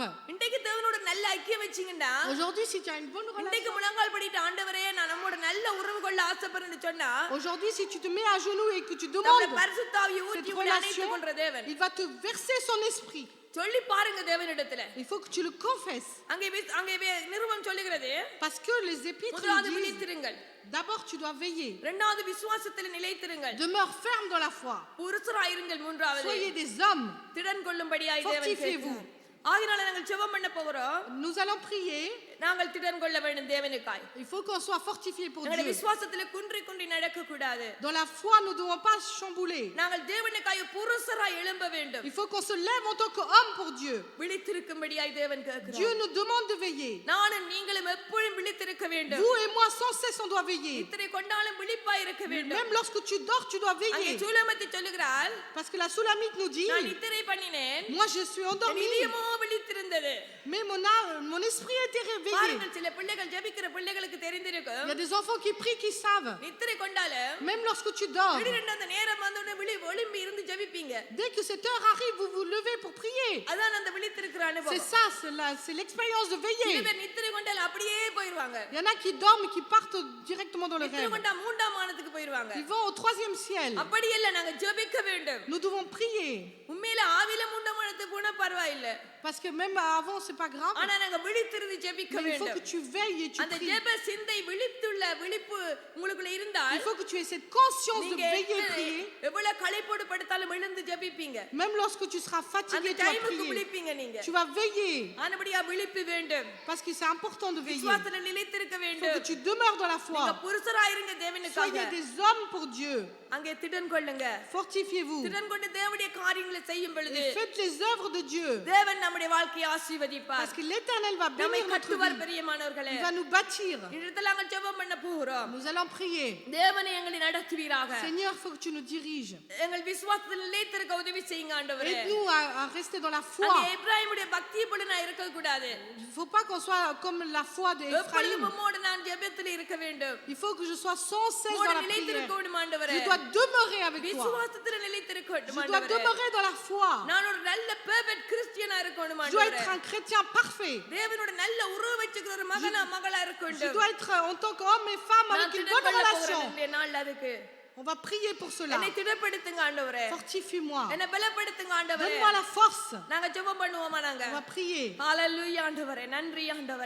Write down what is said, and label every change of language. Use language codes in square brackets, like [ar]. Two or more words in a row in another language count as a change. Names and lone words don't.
[ta] இன்றைக்கு தேவனோட நல்ல ஐக்கியம் வச்சீங்கடா [fr] Aujourd'hui, si tu as une bonne [ta] இன்றைக்கு [fr] relation, [ta] முழங்கால் படிட்டு ஆண்டவரே நான் நம்மோட நல்ல உறவு கொள்ள ஆசைப்படுறேன்னு சொன்னா [fr] aujourd'hui, si tu te mets à genoux et que tu [ta] நம்முடைய [fr] demandes [ta] பரிசுத்தாவியை [fr] cette [ta] ஊற்றி உங்களை அணைத்துக் [fr] relation, [ta] கொள்ற தேவன். [fr] il va te verser son esprit. [ta] சொல்லி பாருங்க தேவனிடத்துல. [fr] Il faut que tu le confesses. [ta] அங்கே நிருபம் சொல்லுகிறது [fr] Parce que les épîtres [ta] முதலாவது [fr] nous disent, [ta] விழித்திருங்கள், [fr] d'abord tu dois veiller. [ta] இரண்டாவது விசுவாசத்தில் நிலைத்திருங்கள், [fr] Demeure ferme dans la foi. [ta] புருஷராயிருங்கள், மூன்றாவது [fr] Soyez des hommes. [ta] திடன் கொள்ளும்படியாய் தேவன் [fr] Fortifiez-vous. [ta] கேட்கிறார். ஆகினால நாங்கள் ஜெபம் பண்ண போகிறோம். [fr] Nous allons prier. [ta] நாங்கள் திடன் கொள்ள வேண்டும் தேவனுக்காய். [fr] Il faut qu'on soit fortifié pour [ta] எங்களுடைய [fr] Dieu. [ta] விசுவாசத்துல குன்றி குன்றி நடக்க கூடாது. [fr] Dans la foi, nous ne devons pas chambouler. [ta] நாங்கள் தேவனுக்காய் புருஷராய் எழும்ப வேண்டும். [fr] Il faut qu'on se lève en tant qu'homme pour Dieu. [ta] விழித்திருக்கும்படியாய் தேவன் [fr] Dieu [ta] கேட்கிறார். [fr] nous demande de veiller. [ta] நானும் நீங்களும் எப்பொழுதும் விழித்திருக்க வேண்டும். [fr] Vous et moi, sans cesse, on doit veiller. [ta] இத்தனை கொண்டாலும் விழிப்பாய் இருக்க வேண்டும். [fr] Même lorsque tu dors, tu dois [ta] அங்கே [fr] veiller. [ta] சூலமத்தி சொல்லுகிறாள், [fr] Parce que la Soulamite nous dit, [ta] நான் இத்தனை பண்ணினேன், [fr] moi je suis [ta] என் [fr] endormi, [ta] இதயமோ விழித்திருந்தது. [fr] mais mon esprit était réveillé. [ta] பாருங்கள், சில பிள்ளைகள் ஜெபிக்கிற பிள்ளைகளுக்கு தெரிந்திருக்கும், [fr] Il y a des enfants qui prient, qui savent. [ta] நித்திரை கொண்டாலும் [fr] Même lorsque tu dors, [ta] திடீரென்று அந்த நேரம் வந்தோடனே ஒளிம்பி இருந்து ஜெபிப்பீங்க. [fr] dès que cette heure arrive, vous vous levez pour prier. [ta] அதான் அந்த விழித்திருக்கிற [fr] C'est [ta] அனுபவம். [fr] ça, c'est l'expérience de [ta] சில [fr] veiller. [ta] பேர் நித்திரை கொண்டால் அப்படியே போயிருவாங்க. [fr] Il y en a qui dorment et qui partent directement dans le [ta] நித்திரை [fr] rêve. [ta] கொண்டா மூன்றாம் வானத்துக்கு போயிருவாங்க. [fr] Ils vont au 3e ciel. [ta] அப்படி இல்ல, நாங்க ஜெபிக்க வேண்டும். [fr] Nous devons prier. [ta] உண்மையில ஆவில மூன்றாம் வானத்துக்கு போனா பரவாயில்லை, [fr] Parce que même avant, c'est pas grave. [ta] ஆனா நாங்க விழித்திருந்து ஜெபிக்க [fr] Mais il faut que [ta] வேண்டும். [fr] tu veilles et tu [ta] அந்த [fr] pries. [ta] ஜெப சிந்தை விழிப்பு உங்களுக்குள்ள இருந்தால் [fr] Il faut que tu aies cette conscience de [ta] நீங்க [fr] veiller et prier. [ta] எவ்வளவு களைப்போடு படுத்தாலும் எழுந்து ஜெபிப்பீங்க. [fr] Même lorsque tu seras [ta] அந்த [fr] fatigué, tu vas [ta] டைமுக்கு [fr] prier. [ta] விழிப்பீங்க நீங்க. [fr] Tu vas veiller. [ta] ஆனபடியா விழிப்பு வேண்டும். [fr] Parce que c'est important de veiller. [ta] விசுவாசத்தில் நிலைத்திருக்க [fr] Il faut [ta] வேண்டும். [fr] que tu demeures dans la [ta] நீங்க [fr] foi. [ta] புருஷராயிருங்க தேவனுக்காக. [fr] Soyez des hommes pour Dieu. [ta] அங்கே திடன் கொள்ளுங்க. [fr] Fortifiez-vous. [ta] திடன் கொண்டு தேவனுடைய காரியங்களை செய்யும் பொழுது [fr] Et faites les œuvres de Dieu. [ta] தேவன் நம்முடைய வாழ்க்கையை ஆசீர்வதிப்பார். [fr] Parce que l'Éternel va [ta] நம்மை [fr] bénir notre [ta] கட்டுவார் [fr] vie. [ta] பிரியமானவர்களே. [fr] Il va nous bâtir. [ta] இடத்துல நாங்கள் ஜெபம் பண்ண போகிறோம். [fr] Nous allons prier. [ta] தேவனை எங்களை நடத்துவீராக. [fr] Seigneur, il faut que tu nous diriges. [ta] எங்கள் விசுவாசத்தில் நிலைத்திருக்க உதவி செய்யுங்க ஆண்டவரே. [fr] Aide-nous à rester dans la foi. [ta] அங்கே எப்ராயிமுடைய பக்தியை போல நான் இருக்க கூடாது. [fr] Il ne faut pas qu'on soit comme la foi [ta] எப்பொழுதும் [fr] d'Ephraïm. [ta] உம்மோடு நான் ஜெபத்தில் இருக்க வேண்டும். [fr] Il faut que je sois sans cesse [ta] உம்மோடு [fr] dans la [ta] நிலைத்திருக்க [fr] prière. [ta] வேண்டும் ஆண்டவரே. [fr] Je dois demeurer avec toi. [ta] விசுவாசத்தில் நிலைத்திருக்க [fr] Je [ta] வேண்டும் [fr] dois [ta] ஆண்டவரே. [fr] demeurer dans la foi. [ta] நான் ஒரு நல்ல [en] perfect Christian [ta] இருக்கணும் [fr] Je dois [ta] ஆண்டவரே. [fr] être un chrétien parfait. [ta] தேவனோட நல்ல உறவு வச்சுக்கிற ஒரு மகனா மகளா இருக்க [fr] Je [ta] வேண்டும். [fr] dois être en tant qu'homme et femme [ta] நான் [fr] avec une [ta] திடன் [fr] bonne [ta] கொள்ள [fr] relation. [ta] போகிறேன் இன்றைய நாள் அதுக்கு. [fr] On va prier pour cela. [ta] என்னை திடப்படுத்துங்க ஆண்டவரே, [fr] Fortifie-moi. [ta] என்னை பலப்படுத்துங்க ஆண்டவரே. [fr] Donne-moi la force. [ta] நாங்க ஜெபம் பண்ணுவோமா? நாங்க [fr] On va prier. [ta] ஹalleluya ஆண்டவரே, நன்றி ஆண்டவரே.